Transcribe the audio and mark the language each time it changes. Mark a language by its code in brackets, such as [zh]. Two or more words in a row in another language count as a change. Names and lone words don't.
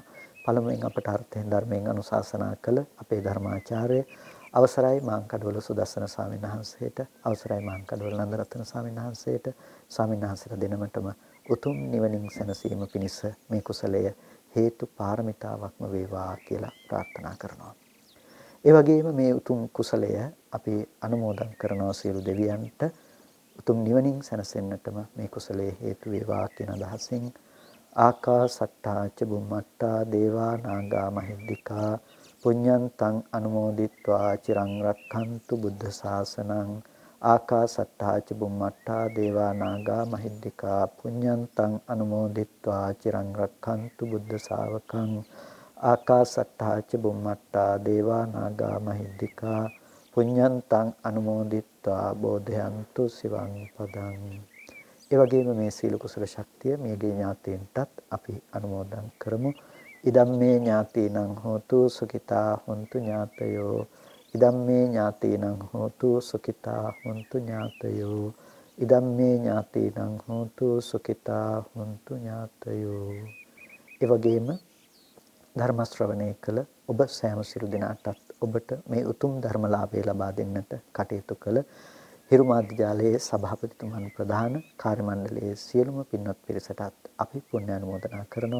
[si] පළමුවෙන් අපට අර්ථයෙන් ධර්මයෙන් අනුශාසනා කළ අපේ ධර්මාචාර්ය අවසරයි මාංකඩවල සුදස්සන ස්වාමීන් වහන්සේට, අවසරයි මාංකඩවල නන්දරත්න ස්වාමීන් වහන්සේට, ස්වාමීන් වහන්සේලා දෙනමටම උතුම් නිවනින් සැනසීම පිණිස මේ කුසලය හේතු පාරමිතාවක්ම වේවා කියලා ප්‍රාර්ථනා කරනවා. ඒ වගේම මේ උතුම් කුසලය අපි අනුමෝදන් කරනවා සියලු දෙවියන්ට උතුම් නිවනින් සැනසෙන්නටම මේ කුසලයේ හේතු වේවා කියන අදහසින් [pi] ආකාසට්ටා ච බුම්මට්ටා දේවා නාග මහිද්దికා පුඤ්ඤන්තං අනුමෝදිත්වා චිරං රක්ඛන්තු බුද්ධ ශාසනං ආකාසට්ටා ච බුම්මට්ටා දේවා නාග මහිද්దికා පුඤ්ඤන්තං අනුමෝදිත්වා චිරං රක්ඛන්තු බුද්ධ ශාවකං ආකාසට්ටා ච බුම්මට්ටා දේවා නාග මහිද්దికා පුඤ්ඤන්තං අනුමෝදිත්වා බෝධයන්තු සිවං පදං. [si] ඒ වගේම මේ සීල කුසල ශක්තිය මේගේ ඥාතීන්ටත් අපි අනුමෝදන් කරමු. [pi] ඉදම්මේ ඥාතීනං හෝතු සුඛිතා හොන්තු ඥාතයෝ. ඉදම්මේ ඥාතීනං හෝතු සුඛිතා හොන්තු ඥාතයෝ. ඉදම්මේ ඥාතිනං හෝතු සුඛිතා හුන්තු ඥාතයෝ. [si] ඒ වගේම ධර්ම ශ්‍රවණය කළ ඔබ සෑම සිරු දිනාටත් ඔබට මේ උතුම් ධර්මලාභය ලබා දෙන්නට කටයුතු කළ හිරු මාධ්‍යාලයේ සභාපතිතුමන් ප්‍රධාන කාර්ය මණ්ඩලයේ සියලුම පින්වත් පිරිසටත් අපි පුණ්‍ය අනුමෝදනා කරනවා.